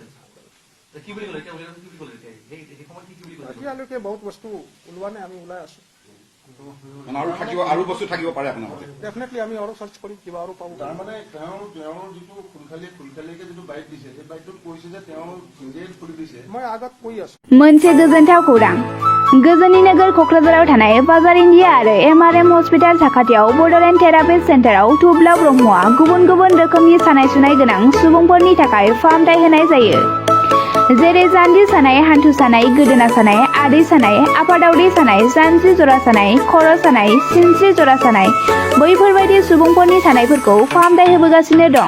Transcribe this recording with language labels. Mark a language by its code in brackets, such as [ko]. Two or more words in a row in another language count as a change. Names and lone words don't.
[as] আছিল। কি বুলি ক'লে এতিয়া? উলিয়াই কি বুলি ক'লে এতিয়া? সেই সময়ত কি বুলি ক'লে? এতিয়ালৈকে বহুত বস্তু ওলোৱা নাই, আমি ওলাই আছো। মানে আৰু বস্তু থাকিব পাৰে আপোনাৰ মতে? ডেফিনেটলি আমি আৰু চাৰ্চ কৰিম, কিবা আৰু পাব। তাৰমানে তেওঁৰ যিটো খুলখালিয়াকে যিটো বাইক দিছে, সেই বাইকটোত কৈছে যে তেওঁ নিজে খুলি দিছে। মই আগত কৈ আছো। [brx] मोनसे गोजोनथाव खौरां। गोजोननि नोगोर क'क्राझाराव थानाय बाजार इन्डिया आरो MRM हस्पिटाल साखाथियाव बड'लेण्ड थेरापिस्ट सेन्टाराव थुब्ला ब्रह्मआ गुबुन गुबुन रोखोमनि सानाय सुनाय गोनां सुबुंफोरनि थाखाय फाहामथाय होनाय जायो। जेरै जान्जि सानाय, हान्थु सानाय, गोदोना सानाय, आदै सानाय, आफादावदै सानाय, जानजि जरा सानाय, खर' सानाय, सिनस्रि जरा सानाय, बैफोरबायदि सुबुंफोरनि सानायफोरखौ फाहामथाय होबोगासिनो दं।